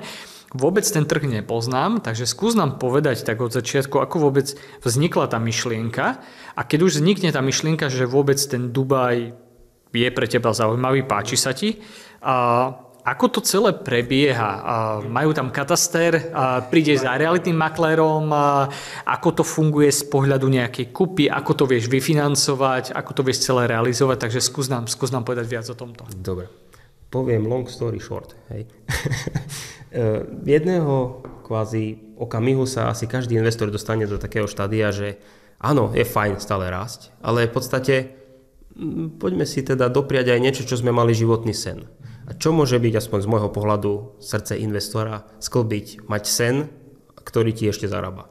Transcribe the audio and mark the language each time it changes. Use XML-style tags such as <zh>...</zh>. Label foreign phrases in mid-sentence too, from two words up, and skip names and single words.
<sk>Vôbec ten trh nepoznám, takže skús nám povedať tak od začiatku, ako vôbec vznikla tá myšlienka, a keď už vznikne tá myšlienka, že vôbec ten Dubaj je pre teba zaujímavý, páči sa ti, ako to celé prebieha? Majú tam kataster, prídeš za realitným maklérom, ako to funguje z pohľadu nejakej kupy, ako to vieš vyfinancovať, ako to vieš celé realizovať, takže skús nám povedať viac o tomto. Dobre. Poviem</sk> <en>long story short.</en> <sk>Hej. Jedného kvázi okamihu sa asi každý investor dostane do takého štádia, že áno, je fajn stále rásť, ale v podstate poďme si teda dopriať aj niečo, čo sme mali životný sen. A čo môže byť, aspoň z môjho pohľadu, srdce investora, sklbiť, mať sen, ktorý ti ešte zarába.</sk>